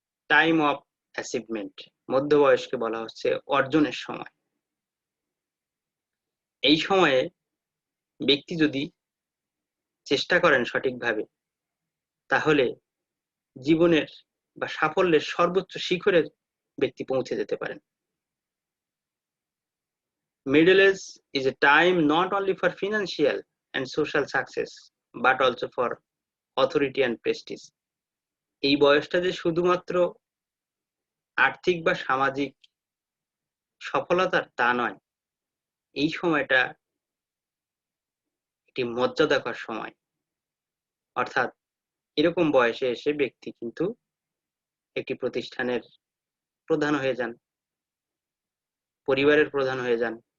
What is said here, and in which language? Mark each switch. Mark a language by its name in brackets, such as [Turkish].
[Bangla] Time of achievement, মধ্যবয়সকে বলা হচ্ছে অর্জনের সময়। এই সময়ে ব্যক্তি যদি চেষ্টা করেন সঠিকভাবে, তাহলে জীবনের বা সাফল্যের সর্বোচ্চ শিখরে ব্যক্তি পৌঁছে যেতে পারেন। [English] Middle age is a time not only for financial and social success but also for authority and prestige. [Bangla] এই বয়সটা যে শুধুমাত্র আর্থিক বা সামাজিক সফলতার তা নয়, এই সময়টা একটি মর্যাদাকর সময়। অর্থাৎ এরকম বয়সে এসে ব্যক্তি কিন্তু একটি প্রতিষ্ঠানের প্রধান হয়ে যান, পরিবারের প্রধান হয়ে যান।